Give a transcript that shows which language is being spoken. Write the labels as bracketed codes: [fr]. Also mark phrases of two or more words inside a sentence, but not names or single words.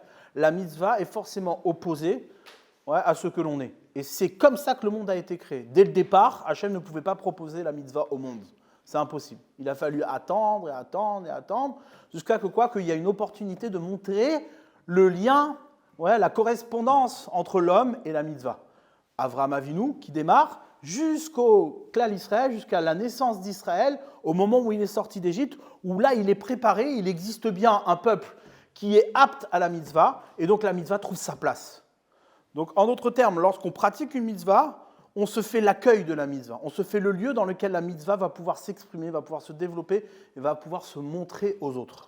[fr] La mitzvah est forcément opposée à ce que l'on est. Et c'est comme ça que le monde a été créé. Dès le départ, Hachem ne pouvait pas proposer la mitzvah au monde. C'est impossible. Il a fallu attendre et attendre et attendre jusqu'à qu'il y ait une opportunité de montrer le lien, la correspondance entre l'homme et la mitzvah. Avraham Avinu qui démarre jusqu'au [he] כלל ישראל, [fr] jusqu'à la naissance d'Israël, au moment où il est sorti d'Égypte, où là il est préparé, il existe bien un peuple qui est apte à la mitzvah, et donc la mitzvah trouve sa place. Donc en d'autres termes, lorsqu'on pratique une mitzvah, on se fait l'accueil de la mitzvah, on se fait le lieu dans lequel la mitzvah va pouvoir s'exprimer, va pouvoir se développer et va pouvoir se montrer aux autres.